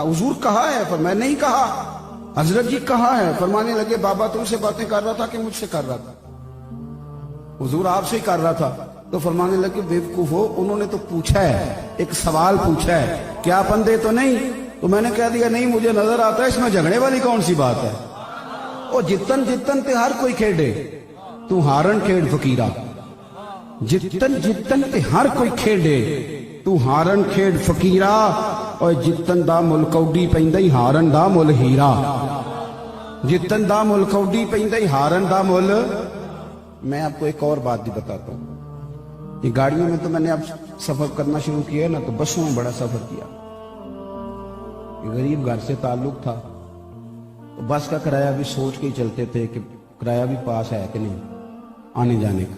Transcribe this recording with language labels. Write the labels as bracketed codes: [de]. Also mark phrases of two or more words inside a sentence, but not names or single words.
[ur] حضور کہا ہے. فرمایا نہیں کہا. حضرت جی کہا ہے. فرمانے لگے بابا تم سے باتیں کر رہا تھا کہ مجھ سے کر رہا تھا؟ حضور آپ سے ہی کر رہا تھا. تو فرمانے لگے بیوقوف ہو انہوں نے تو پوچھا ہے ایک سوال پوچھا ہے کیا آپ اندھے تو نہیں؟ تو میں نے کہہ دیا نہیں مجھے نظر آتا ہے. اس میں جھگڑے والی کون سی بات ہے؟ [pa] او جتن جتن تے ہر کوئی کھیڑے تو ہارن کھیڑ فقیرہ. جتن جتن تے ہر کوئی کھیڑے تو ہارن کھیڑ فقیرہ. اور جتن دا مل کوڈی پیندائی ہارن دا مل ہیرا. جتن دا مل کوڈی پیندائی ہارن دا مل. [ur] میں آپ کو ایک اور بات بھی بتاتا ہوں. یہ گاڑیوں میں تو میں نے اب سفر کرنا شروع کیا ہے نا تو بسوں میں بڑا سفر کیا. غریب گھر سے تعلق تھا تو بس کا کرایہ بھی سوچ کے ہی چلتے تھے کہ کرایہ بھی پاس ہے کہ نہیں آنے جانے کا.